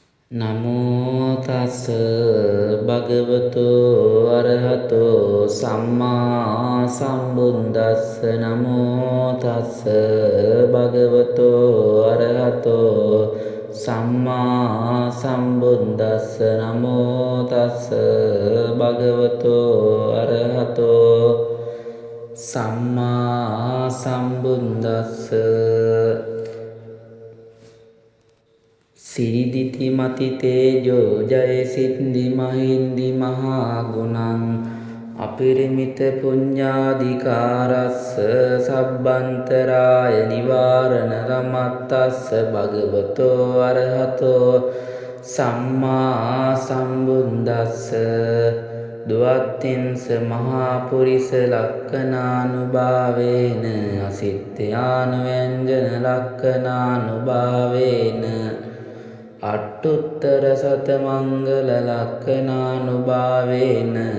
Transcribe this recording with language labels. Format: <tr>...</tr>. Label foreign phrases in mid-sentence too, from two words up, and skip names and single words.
<pi>නමෝ තස් භගවතු අරහතෝ සම්මා සම්බුද්දස්ස නමෝ තස් භගවතු අරහතෝ සම්මා සම්බුද්දස්ස නමෝ තස් භගවතු අරහතෝ සම්මා සම්බුද්දස්ස සිරිදිති මති තේජෝ ජය සිද්ධි මහින්දි මහා ගුණං අපරිමිත පුඤ්ඤාධිකාරස්ස සබ්බන්තරාය නිවාරණ රමත්තස්ස භගවතෝ අරහතෝ සම්මා සම්බුද්දස්ස දුවත්තිංස මහා පුරිස ලක්ඛනානුභාවේන අසිට්ඨානුව්‍යංජන ලක්ඛනානුභාවේන අට්ඨුත්තර සතමංගල ලක්ඛනානුභාවේන</pi>